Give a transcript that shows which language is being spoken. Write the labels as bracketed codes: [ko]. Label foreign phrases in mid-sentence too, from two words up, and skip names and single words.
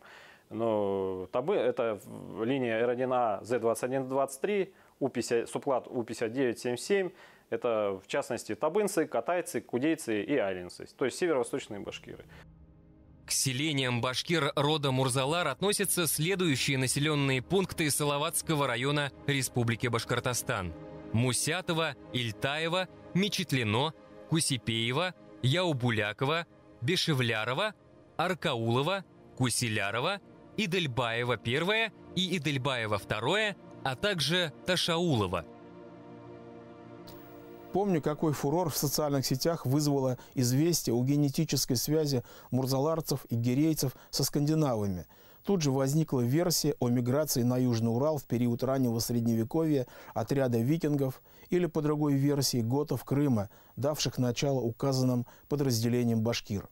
[ru] Но табы – это линия R1A Z2123, суплат У5977. Это, в частности, табынцы, катайцы, кудейцы и алинцы, то есть северо-восточные башкиры. К селениям башкир рода Мурзалар относятся следующие населенные пункты Салаватского района Республики Башкортостан: Мусятово, Ильтаево, Мечетлино, Кусипеево, Яубуляково, Бешевлярово, Аркаулово, Куселярово, Идельбаево 1 и Идельбаево 2, а также Ташаулово. Помню, какой фурор в социальных сетях вызвало известие о генетической связи мурзаларцев и гирейцев со скандинавами. Тут же возникла версия о миграции на Южный Урал в период раннего Средневековья отряда викингов или, по другой версии, готов Крыма, давших начало указанным подразделениям башкир.